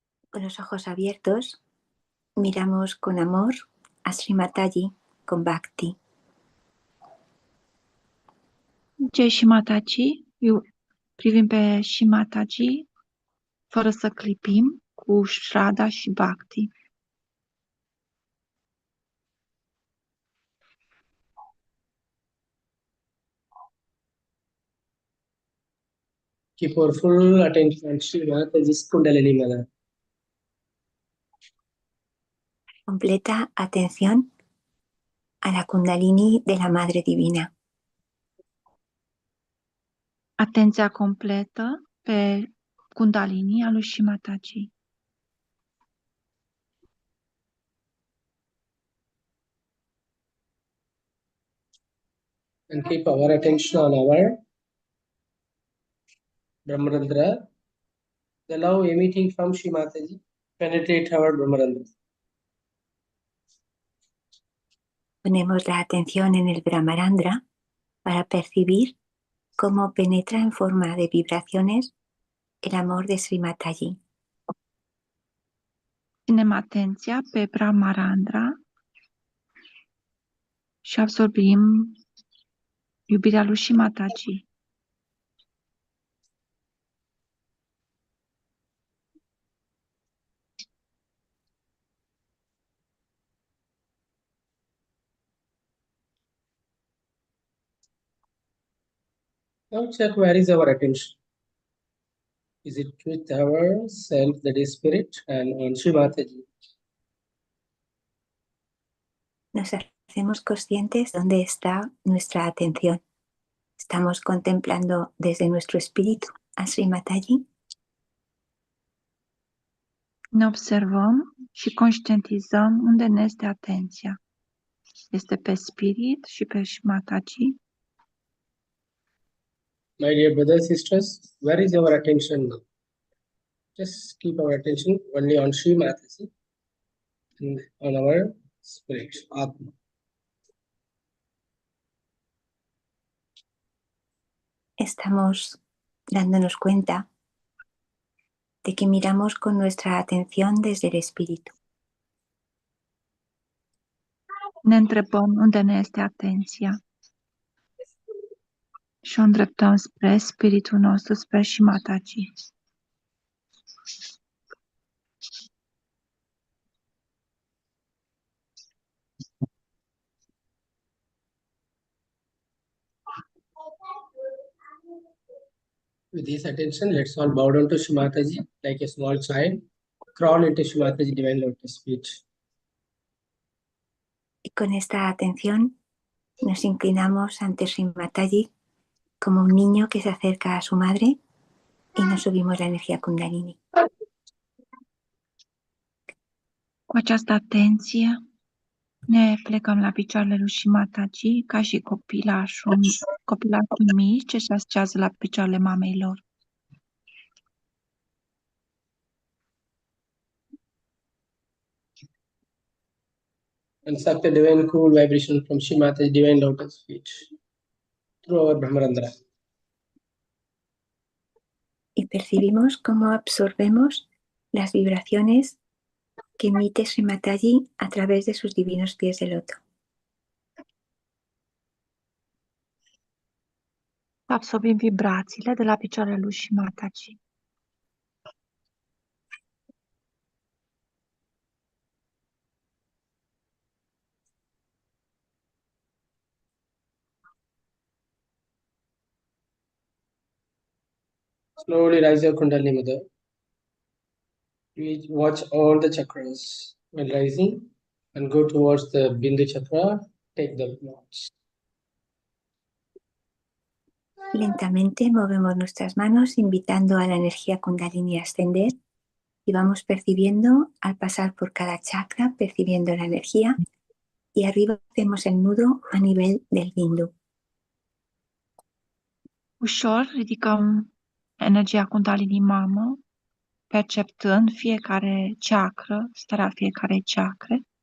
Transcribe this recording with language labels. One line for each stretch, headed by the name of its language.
Spanish: Con los ojos abiertos, miramos con amor a Sri Mataji con bhakti.
Romanian: Jai Shri Mataji, privim pe Shri Mataji fără să clipim, cu shraddha și bhakti.
English: Keep our full attention on Shri Mataji's Kundalini Mala.
Spanish: Completa atención a la Kundalini de la Madre Divina.
Romanian: Atenția completă pe Kundalini a lui Shri Mataji.
English: And keep our attention on our Brahmarandra. The love emitting from Shri Mataji penetrate our Brahmarandra.
Spanish: Ponemos la atención en el Brahmarandra para percibir cómo penetra en forma de vibraciones el amor de Sri Mataji.
Romanian: ținem atenția pe Brahmarandra și absorbim iubirea lui Shimataji.
English: Now check where is our attention. Is it with our self, that is spirit, and on Shri Mataji?
Spanish: Nos hacemos conscientes dónde está nuestra atención. ¿Estamos contemplando desde nuestro espíritu a Sri Mataji?
Romanian: Ne observăm și conștientizăm unde ne este atenția. Este pe spirit și pe Shimataji.
English: My dear brothers, sisters, where is our attention now? Just keep our attention only on Shri Mataji and on our spirit, Atma.
Spanish: Estamos dándonos cuenta de que miramos con nuestra atención desde el espíritu.
Romanian: Ne întrebăm unde ne este atenția și o îndreptăm spre spiritul nostru, spre Shimataji.
English: With this attention, let's all bow down to Shri Mataji like a small child. Crawl into Shri Mataji divine lotus feet.
Spanish: Y con esta atención nos inclinamos ante Sri Mataji como un niño que se acerca a su madre y nos subimos la energía Kundalini.
Romanian: Cu această atenție ne plecăm la picioarele lui Shimataji ca și copilașul mic ce se așează la picioarele mamei lor.
English: And suck the divine cool vibration from Shri Mataji divine lotus feet through our Brahmarandra.
Spanish: Y percibimos cómo absorbemos las vibraciones que emite Sri Mataji a través de sus divinos pies de loto.
Romanian: Absorbim vibrațiile de la picioarele lui Shimataji.
English: Slowly rise your Kundalini Mother. Please watch all the chakras while rising and go towards the Bindu chakra. Take the knots.
Spanish: Lentamente movemos nuestras manos invitando a la energía Kundalini a ascender y vamos percibiendo al pasar por cada chakra, percibiendo la energía y arriba hacemos el nudo a nivel del Bindu.
Romanian: Ușor ridicăm energia Kundalini mamă, perceptând fiecare chakra, starea fiecare chakre.